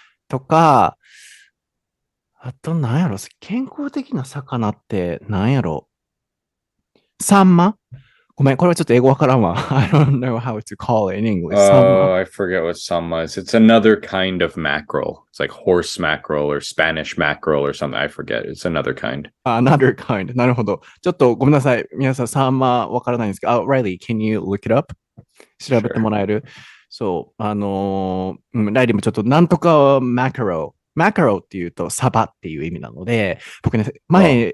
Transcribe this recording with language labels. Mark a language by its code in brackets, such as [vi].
[ja] とか、あと何やろ健康的な魚って何やろサンマごめん、これはちょっと英語わからんわ。 [en] I don't know how to call it in English. [ja] サンマ [en] I forget what samma is. It's another kind of mackerel. It's like horse mackerel or Spanish mackerel or something. I forget. It's another kind. Another kind. [ja] なるほど。ちょっとごめんなさい。皆さん、サンマわからないんですけど、 [en] Riley, can you look it up? [ja] 調べてもらえるそう、ライリーもちょっとなんとかマカロー。マカローっていうとサバっていう意味なので、僕ね、前、